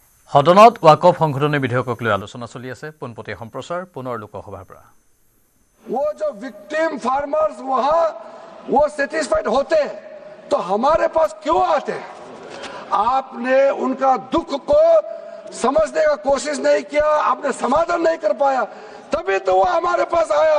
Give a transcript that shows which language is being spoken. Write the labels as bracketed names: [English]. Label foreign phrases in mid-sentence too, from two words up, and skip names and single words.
[Assamese] সদনত ওয়াকফ সংশোধনী বিধেয়কক লৈ আলোচনা চলি আছে পোনপটীয়া সম্প্ৰচাৰ পুনৰ লোকসভাৰ পৰা [Hindi] वो जो [English] victim farmers [Hindi] वहां वो सेटिस्फाइड होते तो हमारे पास क्यों आते? आपने उनका दुख को समझने का कोशिश नहीं किया, आपने समाधान नहीं कर पाया, तभी तो वो हमारे पास आया।